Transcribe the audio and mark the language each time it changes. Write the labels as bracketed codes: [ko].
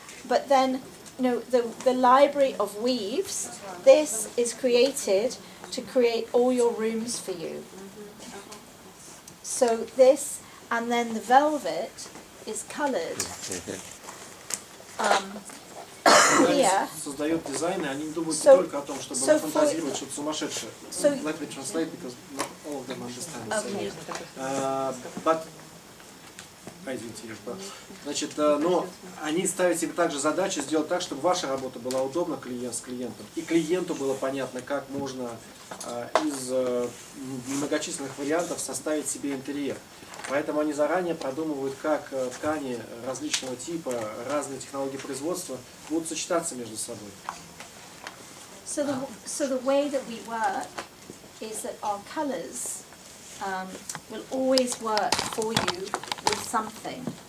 [en] But then, the library of weaves, this is created to create all your rooms for you. So this, and then the velvet is coloured. Here. [ru] Создают дизайны, они не думают только о том, чтобы фантазировать что-то сумасшедшее. [en] Let me translate because not all of them understand. Okay. [ru] But Значит, но они ставят себе также задачу сделать так, чтобы ваша работа была удобна с клиентом, и клиенту было понятно, как можно из многочисленных вариантов составить себе интерьер. Поэтому они заранее продумывают, как ткани различного типа, разные технологии производства будут сочетаться между собой. [en] So the way that we work is that our colours will always work for you with something.